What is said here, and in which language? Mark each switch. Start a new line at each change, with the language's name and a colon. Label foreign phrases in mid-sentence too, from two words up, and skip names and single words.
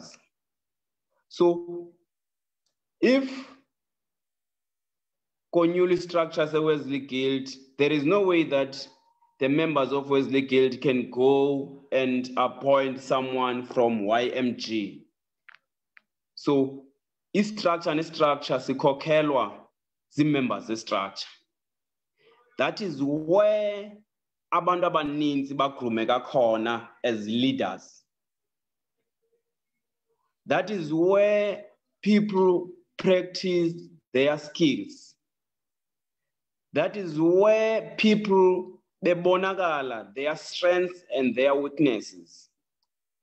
English: So if Konyuli structures a Wesley Guild, there is no way that the members of Wesley Guild can go and appoint someone from YMG.
Xhosa: So structure sikhokhelwa zii-members ze-structure.
English: That is where
Xhosa: abantu abaninzi bagrumeka khona
English: as leaders. That is where people practice their skills. That is where people bebonakala their strengths and their weaknesses.